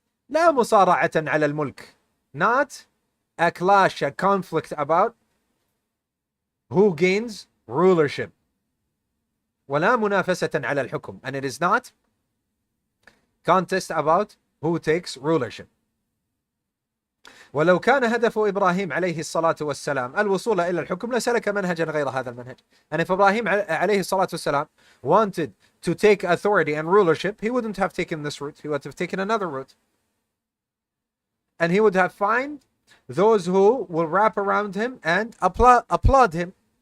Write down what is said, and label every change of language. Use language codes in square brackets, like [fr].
[ar] لا مصارعة على الملك, [en] not a clash, a conflict about who gains rulership. [ar] ولا منافسة على الحكم, [en] and it is not contest about who takes rulership. [ar] ولو كان هدف إبراهيم عليه الصلاة والسلام الوصول إلى الحكم لسلك منهجا غير هذا المنهج. [en] And if Ibrahim [ar] عليه الصلاة والسلام [en] wanted to take authority and rulership, he wouldn't have taken this route. He would have taken another route. And he would have found those who will wrap around him and applaud him.